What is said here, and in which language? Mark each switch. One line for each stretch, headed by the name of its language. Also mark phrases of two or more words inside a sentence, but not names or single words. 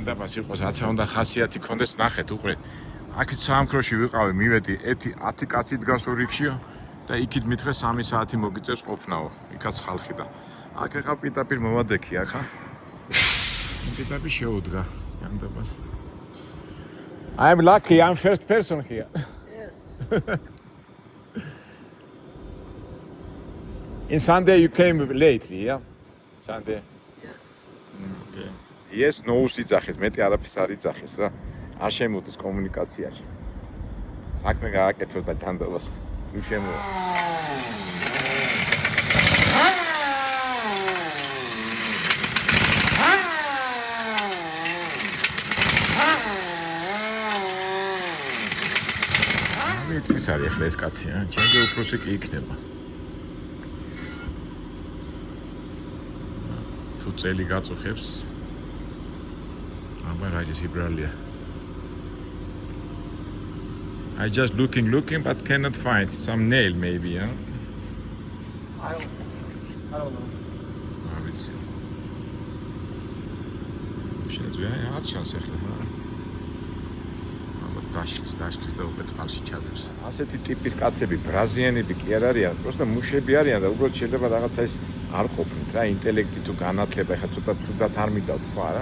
Georgian: ანდაბას იყოს, რაცა უნდა ხასიათი ქონდეს, ნახეთ, უყურეთ. აქეთ საამქროში ვიყავი, მივედი 10 კაცი დგას რიგშიო და იქით მითხრეს 3 საათი მოგიწევს ყოფნაო. იქაც ხალხი და აქ ეხა პირდაპირ მოვადექი ახლა. პირდაპირ შეუდგა ანდაბას.
English: I'm lucky, I'm first person here. Yes. In Sunday you came lately, yeah? Sunday. Yes. Okay. Yes, no
Georgian: სიძახეს, მეტი არაფერს არ იძახეს რა. არ შემოდის კომუნიკაციაში. საქმე გააკეთოს და ჯანდაბას თუ შემოვა. მეც არის ახლა ეს კაცი, ჩემზე უფროსი კი იქნება. თუ წელი გაწუხებს აბა რა ის იბრალია.
English: I just looking but cannot find some nail maybe, yeah? I don't know. I see.
Georgian: შეიძლება არ ჩანს ახლა. აბა დაშლის და უკვე წყალში ჩადებს. ასეთი ტიპის კაცები ბრაზიანები კი არ არიან, просто მუშები არიან და უბრალოდ შეიძლება რაღაცა ის არ ყოფნით რა, ინტელექტი თუ განათლება, ეხლა ცოტა ცუდად არ მიდავთ ხო არა?